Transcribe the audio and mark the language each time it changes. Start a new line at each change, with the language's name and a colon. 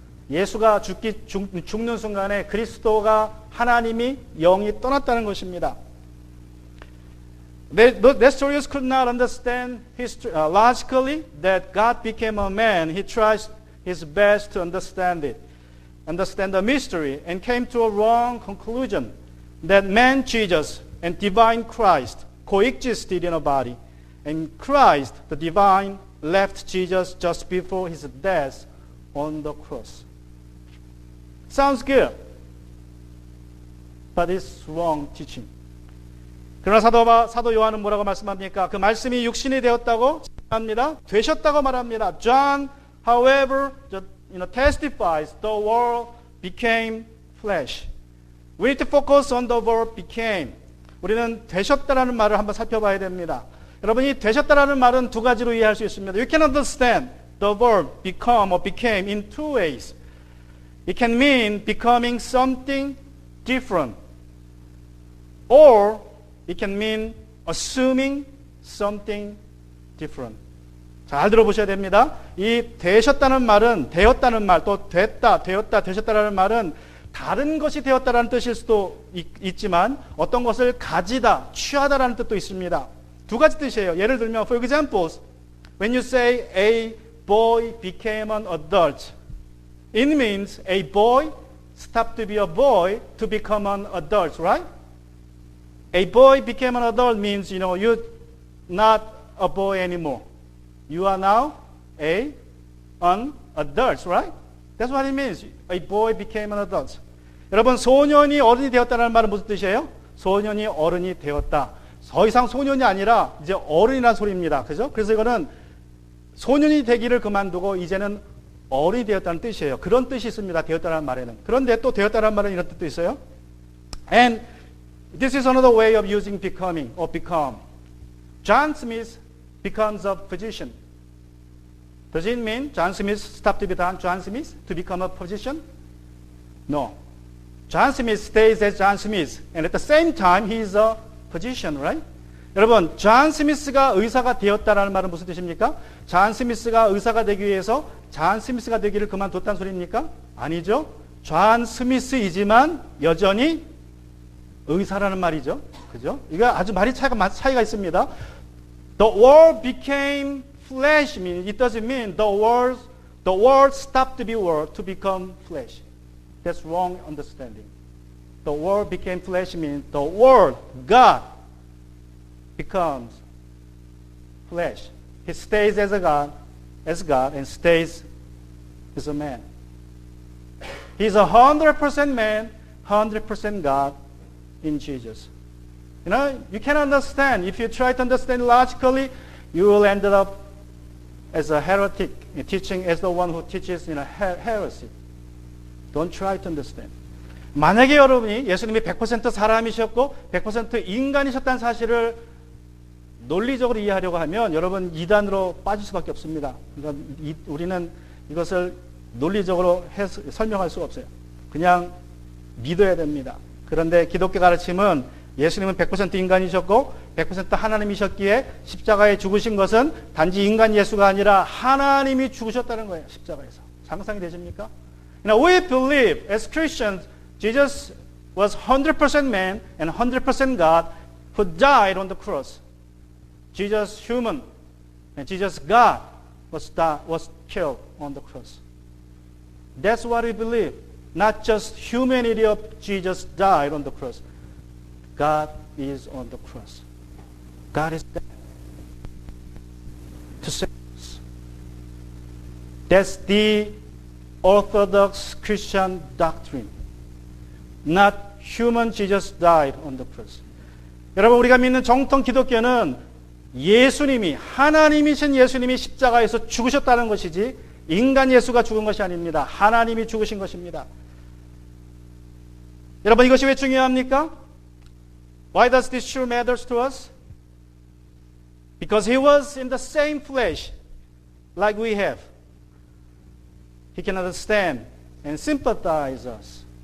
Korean: 예수가 죽는 순간에 그리스도가 하나님이 영이 떠났다는 것입니다.
English: Nestorius could not understand logically that God became a man. He tries his best to understand the mystery, and came to a wrong conclusion that man Jesus and divine Christ coexisted in a body. And Christ, the divine, left Jesus just before his death on the cross. Sounds good, but it's wrong teaching.
Korean: 그러나 사도 요한은 뭐라고 말씀합니까? 그 말씀이 육신이 되었다고 합니다. 되셨다고 말합니다.
English: John, however, testifies the word became flesh. We need to focus on the word became.
Korean: 우리는 되셨다라는 말을 한번 살펴봐야 됩니다. 여러분이 되셨다라는 말은 두 가지로 이해할 수 있습니다.
English: You can understand the word become or became in two ways. It can mean becoming something different, or it can mean assuming something different.
Korean: 잘 들어보셔야 됩니다. 이 되셨다는 말은 되었다는 말, 또 됐다, 되었다, 되셨다라는 말은 다른 것이 되었다라는 뜻일 수도 있지만 어떤 것을 가지다, 취하다라는 뜻도 있습니다. 두 가지 뜻이에요. 예를 들면,
English: for example, when you say a boy became an adult, it means a boy stopped to be a boy to become an adult, right? A boy became an adult means, you're not a boy anymore. You are now an adult, right? That's what it means. A boy became an adult.
Korean: 여러분, 소년이 어른이 되었다는 말은 무슨 뜻이에요? 소년이 어른이 되었다. 더 이상 소년이 아니라 이제 어른이라는 소리입니다. 그죠? 그래서 이거는 소년이 되기를 그만두고 이제는 어른이 되었다는 뜻이에요. 그런 뜻이 있습니다. 되었다는 말에는. 그런데 또 되었다는 말은 이런 뜻도 있어요.
English: And this is another way of using becoming or become. John Smith becomes a physician. Does it mean John Smith stopped to be John Smith to become a physician? No. John Smith stays as John Smith, and at the same time he is a physician, right?
Korean: 여러분, 존 스미스가 의사가 되었다라는 말은 무슨 뜻입니까? 존 스미스가 의사가 되기 위해서 존 스미스가 되기를 그만뒀다는 소리입니까? 아니죠. 존 스미스이지만 여전히 의사라는 말이죠. 그죠? 이거 아주 말이 차이가 있습니다.
English: The word became flesh means it doesn't mean the word stopped to be word to become flesh. That's wrong understanding. The word became flesh means the word God becomes flesh. He stays as God and stays as a man. He's 100% man, 100% God in Jesus. You know, you can understand. If you try to understand logically, you will end up as a heretic, teaching as the one who teaches in a heresy. Don't try to understand.
Korean: 만약에 여러분이 예수님이 100% 사람이셨고 100% 인간이셨다는 사실을 논리적으로 이해하려고 하면 여러분 이단으로 빠질 수밖에 없습니다. 그러니까 우리는 이것을 논리적으로 설명할 수가 없어요. 그냥 믿어야 됩니다. 그런데 기독교 가르침은 예수님은 100% 인간이셨고 100% 하나님이셨기에 십자가에 죽으신 것은 단지 인간 예수가 아니라 하나님이 죽으셨다는 거예요. 십자가에서. 상상이 되십니까?
English: Now we believe as Christians Jesus was 100% man and 100% God who died on the cross. Jesus human and Jesus God was killed on the cross. That's what we believe. Not just humanity of Jesus died on the cross. God is on the cross. God is dead to save us. That's the Orthodox Christian doctrine. Not human Jesus died on the cross.
Korean: 여러분 우리가 믿는 정통 기독교는 예수님이 하나님이신 예수님이 십자가에서 죽으셨다는 것이지 인간 예수가 죽은 것이 아닙니다. 하나님이 죽으신 것입니다. 여러분 이것이 왜 중요합니까?
English: Why does this sure matters to us? Because he was in the same flesh like we have. He can understand and sympathize us.